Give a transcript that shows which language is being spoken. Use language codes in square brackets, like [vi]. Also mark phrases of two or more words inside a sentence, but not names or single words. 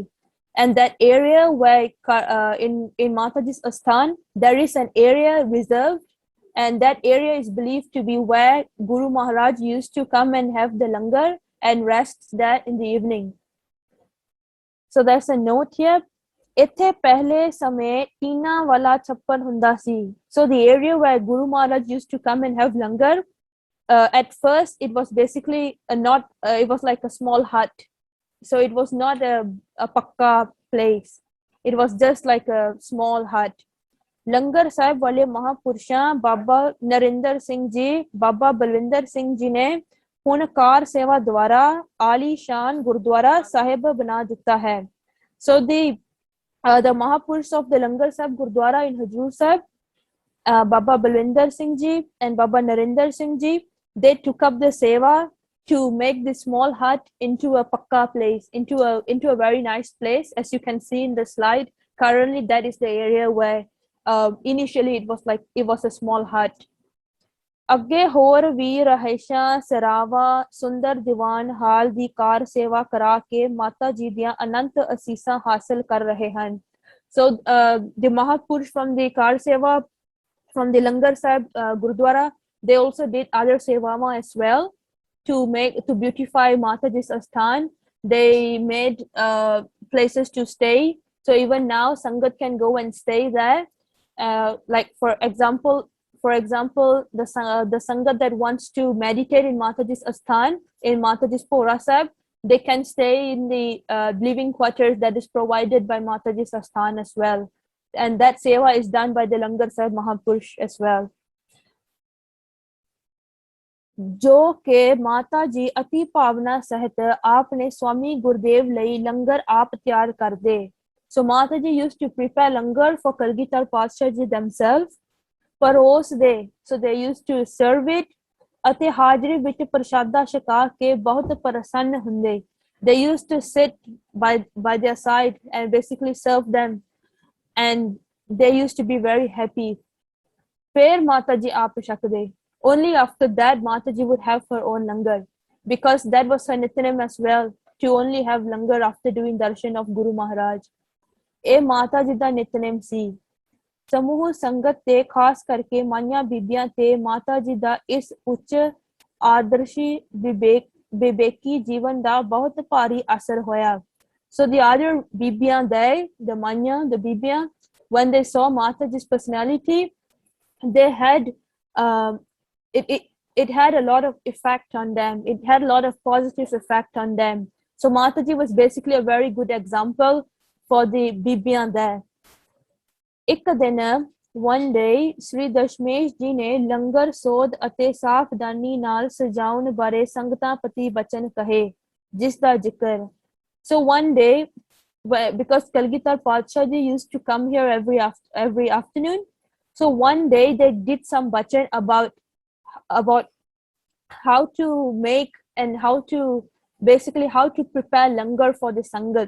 [en] And that area where in Mataji's asthan, there is an area reserved, and that area is believed to be where Guru Maharaj used to come and have the langar and rest there in the evening. So there's a note here. [pa] ਇੱਥੇ ਪਹਿਲੇ ਸਮੇਂ ਟੀਨਾ ਵਾਲਾ ਛੱਪੜ ਹੁੰਦਾ ਸੀ. [en] So the area where Guru Maharaj used to come and have langar, at first it was basically it was like a small hut. So it was not a pakka place. It was just like a small hut. [pa] ਲੰਗਰ ਸਾਹਿਬ ਵਾਲੇ ਮਹਾਪੁਰਸ਼ਾਂ ਬਾਬਾ ਨਰਿੰਦਰ ਸਿੰਘ ਜੀ, ਬਾਬਾ ਬਲਵਿੰਦਰ ਸਿੰਘ ਜੀ ਨੇ ਹੁਣ ਕਾਰ ਸੇਵਾ ਦੁਆਰਾ ਆਲੀਸ਼ਾਨ ਗੁਰਦੁਆਰਾ ਸਾਹਿਬ ਬਣਾ ਦਿੱਤਾ ਹੈ. [en] So the Mahapurush of the Langar Sahib Gurdwara in Hajur Sahib, Baba Balwinder Singh Ji and Baba Narinder Singh Ji, they took up the seva to make this small hut into a pakka place, into a very nice place. As you can see in the slide, currently that is the area where initially it was a small hut. [pa] ਅੱਗੇ ਹੋਰ ਵੀ ਰਹਿਸ਼ਾਂ ਸਰਾਵਾ ਸੁੰਦਰ ਦੀਵਾਨ ਹਾਲ ਦੀ ਕਾਰ ਸੇਵਾ ਕਰਾ ਕੇ ਮਾਤਾ ਜੀ ਦੀਆਂ ਅਨੰਤ ਅਸੀਸਾਂ ਹਾਸਲ ਕਰ ਰਹੇ ਹਨ. [en] So the Mahapurush from the car seva from the Langar Sahib Gurdwara, they also did other sevama as well to beautify Mataji's asthan. They made places to stay, so even now Sangat can go and stay there. Like for example, the Sangat that wants to meditate in Mataji's asthan, in Mataji's Pora Sahib, they can stay in the living quarters that is provided by Mataji's asthan as well. And that seva is done by the Langar Sahib Mahapurush as well. [pa] ਜੋ ਕਿ ਮਾਤਾ ਜੀ ਅਤੀ ਭਾਵਨਾ ਸਹਿਤ ਆਪਨੇ ਸਵਾਮੀ ਗੁਰਦੇਵ ਲਈ ਲੰਗਰ ਆਪ ਤਿਆਰ ਕਰਦੇ. [en] So Mataji used to prepare langar for Kalgitar Padshah ji themselves. [pa] ਪਰੋਸ ਦੇ, [en] so they used to serve it, [pa] ਅਤੇ ਹਾਜ਼ਰੀ ਵਿੱਚ ਪ੍ਰਸ਼ਾਦਾ ਛਕਾ ਕੇ ਬਹੁਤ ਪ੍ਰਸੰਨ ਹੁੰਦੇ. [en] They used to sit by their side and basically serve them, and they used to be very happy. [pa] ਫਿਰ ਮਾਤਾ ਜੀ ਆਪ ਛਕਦੇ. [en] Only after that Mataji would have her own langar, because that was her nitnem as well, to only have langar after doing darshan of Guru Maharaj. [pa] ਇਹ ਮਾਤਾ ਜੀ ਦਾ ਨਿਤਨੇਮ ਸੀ. ਸਮੂਹ ਸੰਗਤ ਤੇ ਖਾਸ ਕਰਕੇ ਮਾਈਆਂ ਬੀਬੀਆਂ ਤੇ ਮਾਤਾ ਜੀ ਦਾ ਇਸ ਉੱਚ ਆਦਰਸ਼ੀ ਵਿਵੇਕੀ ਜੀਵਨ ਦਾ ਬਹੁਤ ਭਾਰੀ ਅਸਰ ਹੋਇਆ. [en] So the other ਬੀਬੀਆਂ, the ਮਾਈਆਂ, the ਬੀਬੀਆਂ, when they saw Mataji's personality, they had it had a lot of effect on them. It had a lot of positive effect on them. So Mataji was basically a very good example for the Bibiyan there. [pa] ਇੱਕ ਦਿਨ [en] one day [pa] Sri ਦਸ਼ਮੇਸ਼ ਜੀ ਨੇ ਲੰਗਰ ਸੋਧ ਅਤੇ ਸਾਵਧਾਨੀ ਨਾਲ ਸਜਾਉਣ ਬਾਰੇ ਸੰਗਤਾਂ ਪ੍ਰਤੀ ਬਚਨ ਕਹੇ ਜਿਸ ਦਾ ਜ਼ਿਕਰ. [en] So one day, because Kalgitar Padsha ji used to come here every afternoon, so one day they did some bachan about how to make and how to prepare langar for the sangat.